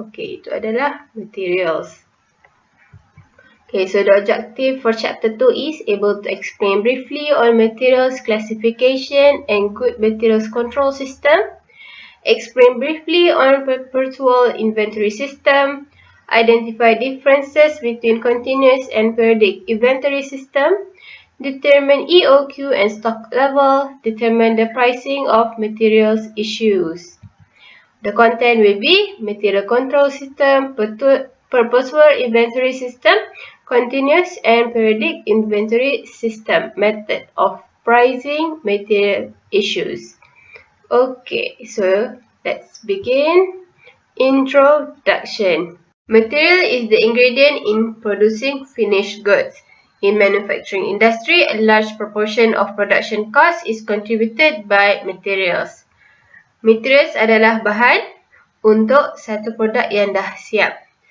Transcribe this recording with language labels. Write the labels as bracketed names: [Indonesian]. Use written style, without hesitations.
[Malay] Okay, itu adalah materials. [English] Okay, so the objective for chapter 2 is able to explain briefly on materials classification and good materials control system. Explain briefly on Perpetual inventory system. Identify differences between continuous and periodic inventory system. Determine EOQ and stock level. Determine the pricing of materials issues. The content will be material control system, Perpetual inventory system, continuous and periodic inventory system, method of pricing material issues. Okay, so let's begin. Introduction. Material is the ingredient in producing finished goods. In manufacturing industry, a large proportion of production cost is contributed by materials. [Malay] Materials adalah bahan untuk satu produk yang dah siap.